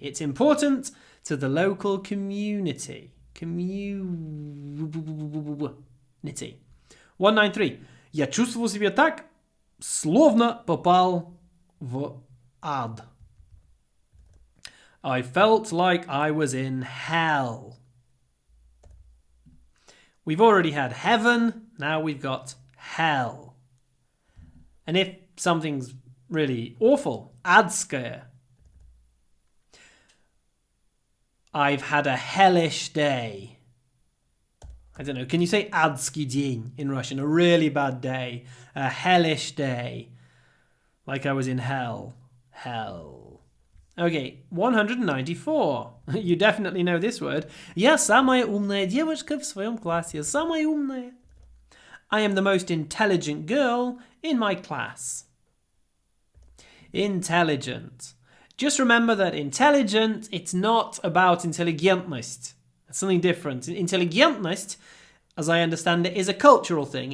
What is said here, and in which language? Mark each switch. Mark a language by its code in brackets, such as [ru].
[en] It's important to the local community. Community. 193. [ru] Я чувствовал себя так, словно попал в ад. [en] I felt like I was in hell. We've already had heaven, now we've got hell. And if something's really awful. Adskaya. I've had a hellish day. I don't know. Can you say adski dень in Russian? A really bad day. A hellish day. Like I was in hell. Hell. Okay, 194. You definitely know this word. [ru] Я самая умная девочка в своем классе. Самая умная. [en] I am the most intelligent girl in my class. Intelligent. Just remember that intelligent, it's not about intelligentность. It's something different. Intelligentность, as I understand it, is a cultural thing.